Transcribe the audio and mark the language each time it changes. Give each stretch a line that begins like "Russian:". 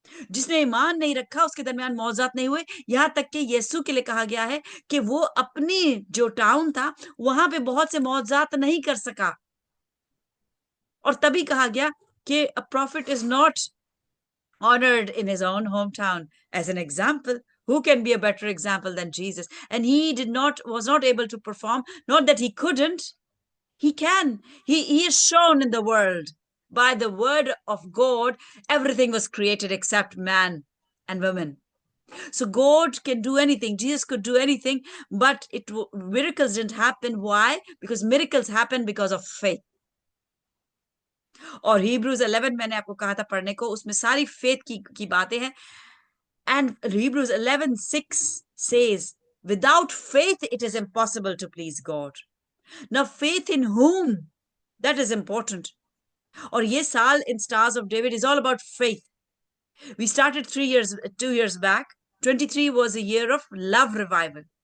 Hindi: जिसने ईमान नहीं रखा उसके दरमियान मौजज़ात नहीं हुए। यहां तक कि यीशु के लिए कहा गया है कि वो अपनी जो टाउन था वहां पे बहुत से मौजज़ात नहीं कर सका, और तभी कहा गया कि
English: a prophet is not honored in his own hometown. As an example, who can be a better example than Jesus? And he was not able to perform. Not that he couldn't, he can. He is shown in the world. By the word of God, everything was created except man and women. So God can do anything. Jesus could do anything, but miracles didn't happen. Why? Because miracles happen because of faith.
Hindi: और Hebrews 11 मैंने आपको कहा था पढ़ने को, उसमें सारी faith की बातें हैं।
English: And Hebrews 11:6 says, without faith it is impossible to please God. Now faith in whom? That is important.
Hindi: और ये साल
English: in Stars of David is all about faith. We started 2 years back. 23 was a year of love revival.